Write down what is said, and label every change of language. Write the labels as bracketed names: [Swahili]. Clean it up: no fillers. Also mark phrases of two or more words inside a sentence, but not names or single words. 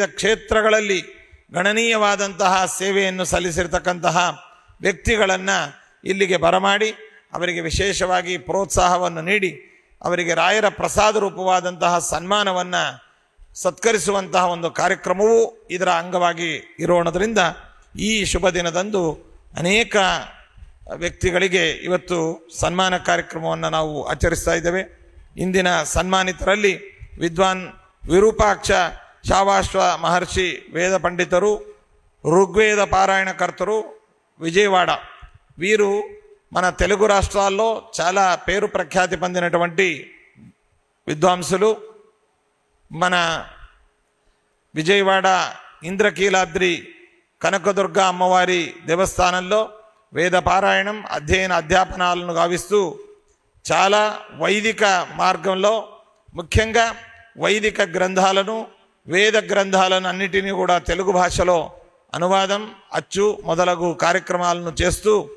[Kannada] ಕ್ಷೇತ್ರಗಳಲ್ಲಿ ಗಣನೀಯವಾದಂತಹ ಸೇವೆಯನ್ನು ಸಲ್ಲಿಸಿರ್ತಕ್ಕಂತಹ ವ್ಯಕ್ತಿಗಳನ್ನು ಇಲ್ಲಿಗೆ ಬರಮಾಡಿ ಅವರಿಗೆ ವಿಶೇಷವಾಗಿ ಪ್ರೋತ್ಸಾಹವನ್ನು ನೀಡಿ ಅವರಿಗೆ ರಾಯರ ಪ್ರಸಾದ ರೂಪವಾದಂತಹ ಸನ್ಮಾನವನ್ನು ಸತ್ಕರಿಸುವಂತಹ ಒಂದು ಕಾರ್ಯಕ್ರಮವೂ ಇದರ ಅಂಗವಾಗಿ ಇರೋಣದ್ರಿಂದ ಈ ಶುಭ ದಿನದಂದು ಅನೇಕ ವ್ಯಕ್ತಿಗಳಿಗೆ ಇವತ್ತು ಸನ್ಮಾನ ಕಾರ್ಯಕ್ರಮವನ್ನು ನಾವು ಆಚರಿಸ್ತಾ ಇದ್ದೇವೆ. ಇಂದಿನ ಸನ್ಮಾನಿತರಲ್ಲಿ ವಿದ್ವಾನ್ ವಿರೂಪಾಕ್ಷ ಶಾವಾಶ್ವ ಮಹರ್ಷಿ ವೇದ ಪಂಡಿತರು, ಋಗ್ವೇದ ಪಾರಾಯಣಕರ್ತರು, [Telugu] విజయవాడ. వీరు మన తెలుగు రాష్ట్రాల్లో చాలా పేరు ప్రఖ్యాతి పొందినటువంటి విద్వాంసులు. మన విజయవాడ ఇంద్రకీలాద్రి కనకదుర్గ అమ్మవారి దేవస్థానంలో వేద పారాయణం, అధ్యాపనాలను గావిస్తూ చాలా వైదిక మార్గంలో ముఖ్యంగా వైదిక గ్రంథాలను, వేద గ్రంథాలను అన్నిటినీ కూడా తెలుగు భాషలో అనువాదం, అచ్చు మొదలగు కార్యక్రమాలను చేస్తూ